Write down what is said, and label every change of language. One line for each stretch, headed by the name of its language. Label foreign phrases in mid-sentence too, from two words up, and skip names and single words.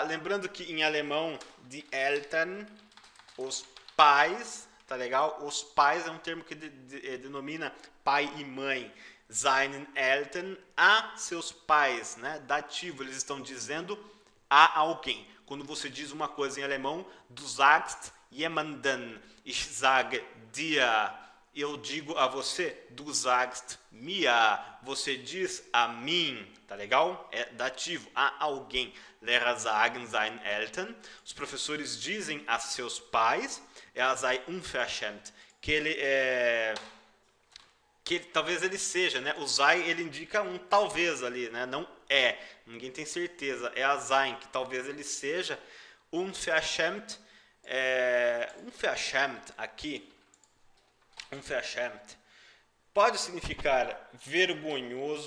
Portuguese: Lembrando que em alemão,
German: die Eltern,
Portuguese: os pais, tá legal? Os pais é um termo que denomina pai e mãe.
German: Seinen Eltern,
Portuguese: a seus pais, né? Dativo, eles estão dizendo a alguém. Quando você diz uma coisa em alemão,
German: du sagst jemanden, ich sage dir.
Portuguese: Eu digo a você,
German: du sagst mir,
Portuguese: você diz a mim, tá legal? É dativo, a alguém.
German: Lehrer sagen seinen Eltern,
Portuguese: os professores dizem a seus pais,
German: sei unverschämt,
Portuguese: que talvez ele seja, né? O sei, ele indica um talvez ali, né? Não é, ninguém tem certeza, é a sein, que talvez ele seja
German: unverschämt, unverschämt
Portuguese: aqui, unverschämt pode significar vergonhoso.